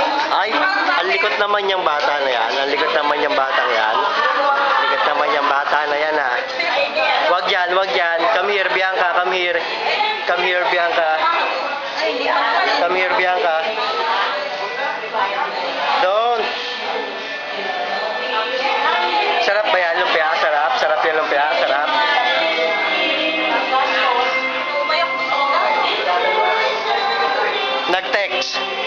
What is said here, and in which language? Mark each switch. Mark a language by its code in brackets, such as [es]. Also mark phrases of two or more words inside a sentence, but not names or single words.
[tl] Ay, ang likot naman yung bata na yan. Ang likot naman yung bata yan. Ang likot naman yung bata na yan, ha. Wag yan, wag yan. [en] Come here, Bianca. Come here. Come here, Bianca. Come here, Bianca. Don't. [tl] Sarap ba yan, lumpia? Sarap? Sarap yung lumpia? Sarap? Nag-text.